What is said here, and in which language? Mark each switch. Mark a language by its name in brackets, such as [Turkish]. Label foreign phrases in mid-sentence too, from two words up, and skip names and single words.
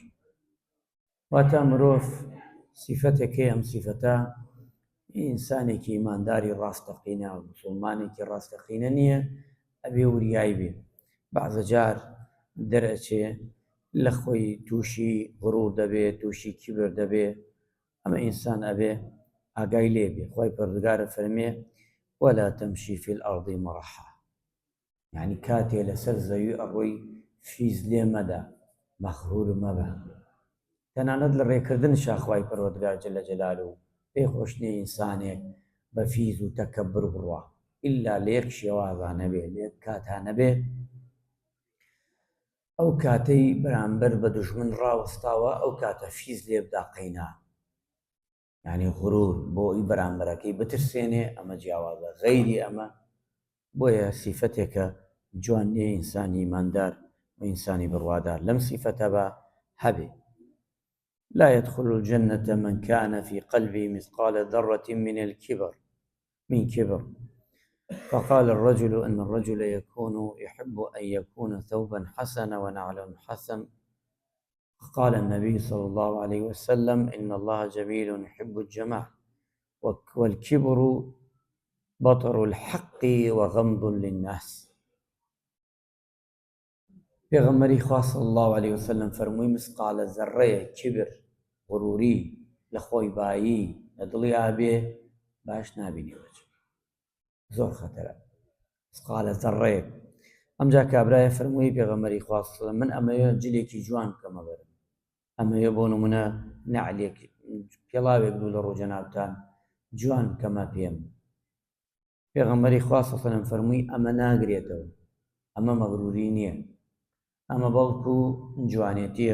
[Central Kurdish] واتە مرۆڤ سیفەتێکی، ئەم سیفەتە ئینسانێکی ئیمانداری ڕاستەقینە، موسڵمانێکی ڕاستەقینە نییە، ئەبێ وریای بێ. بەعزە جار دەرئەچێ لە خۆی تووشی غرور دەبێت، تووشی کیبر دەبێ. ئەمە ئینسان ئەبێ ئاگای لێ بێ. خوای پەروەردگارە فەرمێ: [Arabic] ولا تمشي في الأرض مرحا، [Central Kurdish] یعنی کاتێ لەسەر زەوی ئەڕۆی فیز لێ مەدە، مەغروور مەبە. تەنانەت لە ڕێکردنشا خوای پەروەردگار [Arabic] جەلە جەلالوو [Central Kurdish] پێی خۆش نییە ئینسانێک بە فیز و تەکەببر بڕوا، ئیلا لە یەک شێوازە نەبێ، لە یەک کاتە نەبێ. ئەو کاتەی بەرامبەر بە دوژمن ڕاوەستاوە، ئەو کاتە فیز لێ بدا قەینا، یعنی غرور بۆی بەرامبەرەکەی بترسێنێ. ئەمە جیاوازە. غەیری ئەمە بۆیە سیفەتێکە جوان نییە ئینسانی ئیماندار و ئینسانی بڕوادار لەم سیفەتە بە هەبێ. [Arabic] لا يدخل الجنة من كان في قلبه مثقال ذرة من كبر. فقال الرجل إن الرجل يحب أن يكون ثوبا حسنا ونعلا حسن. قال النبي صلى الله عليه وسلم: إن الله جميل يحب الجمال، والكبر بطر الحق وغمض للناس. [Central Kurdish] پێغەمبەری خوا [Arabic] صلی الله عليه وسلم [Central Kurdish] فەرمووی: مسقالە زەڕەیە کبر، غروری لە خۆی بایی لە دڵی ئابێ، باش نابینێوە، زۆر خەتەرە. مسقالە زەڕەیەک. ئەمجا کابرایە فەرمووی پێغەمبەری خوا [Arabic] صلی الله عليه وسلم: [Central Kurdish] من ئەمەیە جلێکی جوان بکەمە بەرم، ئەمەیە بۆ نمونە نەعلێک، پێڵاوێک دوو لە ڕووجەنابتان جوان بکەمە پێم. پێغەمبەری خوا [Arabic] صلی الله عليه وسلم [Central Kurdish] فەرمووی: ئەمە ناگرێتەوە، ئەمە مەغروری نییە، ئەمە بەڵکو جوانێتیە.